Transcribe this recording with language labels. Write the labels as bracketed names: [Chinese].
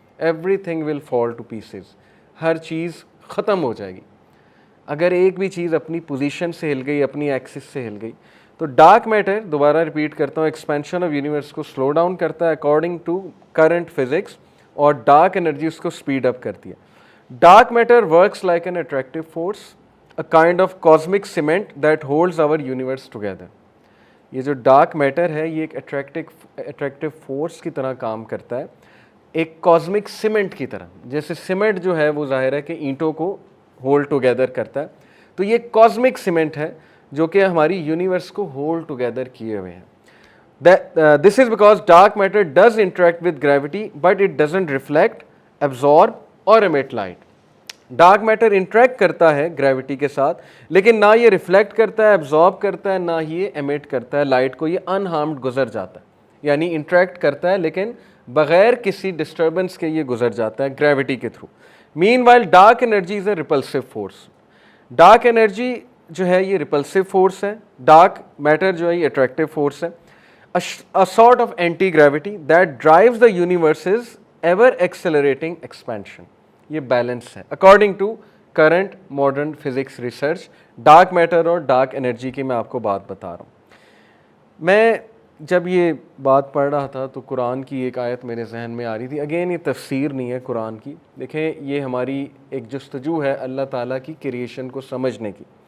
[English] everything will fall to pieces, [Urdu] ہر چیز ختم ہو جائے گی اگر ایک بھی چیز اپنی پوزیشن سے ہل گئی، اپنی ایکسس سے ہل گئی. تو ڈارک میٹر، دوبارہ ریپیٹ کرتا ہوں، ایکسپینشن آف یونیورس کو سلو ڈاؤن کرتا ہے [English] according to current physics, [Urdu] اور ڈارک انرجی اس کو اسپیڈ اپ کرتی ہے. [English] Dark matter works like an attractive force, a kind of cosmic cement that holds our universe together. [Urdu] یہ جو ڈارک میٹر ہے یہ ایک اٹریکٹیو فورس کی طرح کام کرتا ہے، ایک کاسمک سیمنٹ کی طرح. جیسے سیمنٹ جو ہے وہ ظاہر ہے کہ اینٹوں کو ہولڈ ٹوگیدر کرتا ہے، تو یہ کاسمک سیمنٹ ہے جو کہ ہماری یونیورس کو ہولڈ ٹوگیدر کیے ہوئے ہیں. [English] This is because dark matter does interact with gravity but it doesn't reflect, absorb or emit light. [Urdu] Dark matter interact کرتا ہے گریوٹی کے ساتھ لیکن نہ یہ ریفلیکٹ کرتا ہے، ایبزارب کرتا ہے، نہ ہی یہ ایمٹ کرتا ہے لائٹ کو. یہ انہارمڈ گزر جاتا ہے، یعنی انٹریکٹ کرتا ہے لیکن بغیر کسی ڈسٹربنس کے یہ گزر جاتا ہے گریوٹی کے through. [English] Meanwhile dark energy is a repulsive force. [Urdu] Dark energy جو ہے یہ ریپلسو فورس ہے، ڈارک میٹر جو ہے یہ اٹریکٹیو فورس ہے. [English] a sort of anti-gravity that drives the universe's ever accelerating expansion. [Urdu] یہ بیلنس ہے [English] According to current modern physics research. [Urdu] Dark matter اور ڈارک انرجی کی میں آپ کو بات بتا رہا ہوں. میں جب یہ بات پڑھ رہا تھا تو قرآن کی ایک آیت میرے ذہن میں آ رہی تھی. اگین یہ تفسیر نہیں ہے قرآن کی، دیکھیں یہ ہماری ایک جستجو ہے اللہ تعالیٰ کی کریشن کو سمجھنے کی.